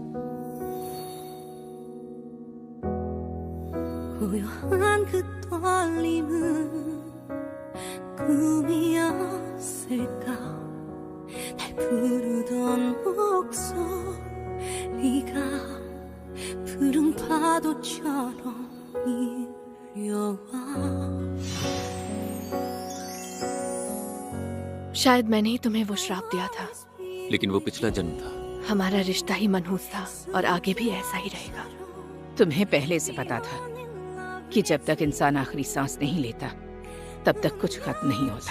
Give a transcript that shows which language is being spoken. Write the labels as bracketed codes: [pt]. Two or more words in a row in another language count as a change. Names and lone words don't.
[ko] 고요한 그 떨림은 꿈이었을까 날 부르던 목소리가 푸른 파도처럼 밀려와 [hi] शायद मैंने ही तुम्हें वो श्राप दिया था, लेकिन वो पिछला जन्म था। हमारा रिश्ता ही मनहूस था और आगे भी ऐसा ही रहेगा। तुम्हें पहले से पता था कि जब तक इंसान आखिरी सांस नहीं लेता तब तक कुछ खत्म नहीं होता।